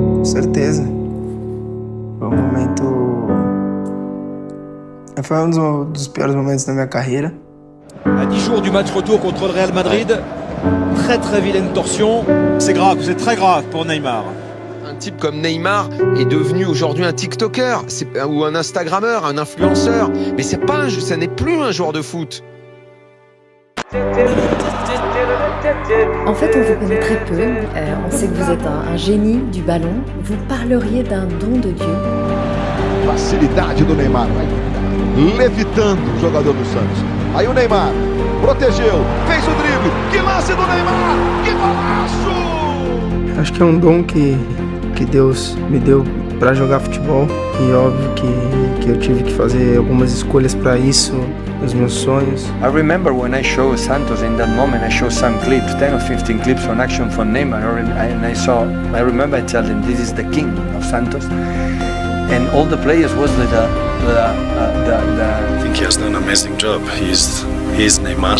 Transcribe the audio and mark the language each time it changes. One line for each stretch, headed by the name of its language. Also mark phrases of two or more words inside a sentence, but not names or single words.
Portuguese: certeza. Foi um momento... Foi um dos piores momentos da minha carreira.
French: À 10 jours du match retour contre le Real Madrid, très très vilaine torsion. C'est grave, c'est très grave pour Neymar. Un type comme Neymar est devenu aujourd'hui un TikToker ou un Instagrammeur, un influenceur. Mais ça n'est plus un joueur de foot. En fait, on vous connaît très peu. On sait que vous êtes un génie du ballon. Vous parleriez d'un don de Dieu.
Portuguese: Facilidade do Neymar, levitando o jogador do Santos. Aí o Neymar protegeu, fez o drible. Que lance do Neymar! Que golaço! Acho que é um dom que Deus me deu para jogar futebol. E óbvio que eu tive que fazer algumas escolhas para isso, os meus sonhos.
English: I remember when I showed Santos in that moment, I showed some clips, 10 or 15 clips from action from Neymar, and I remember I told him this is the king of Santos, and all the players was with the I think he has done an amazing job. He's Neymar.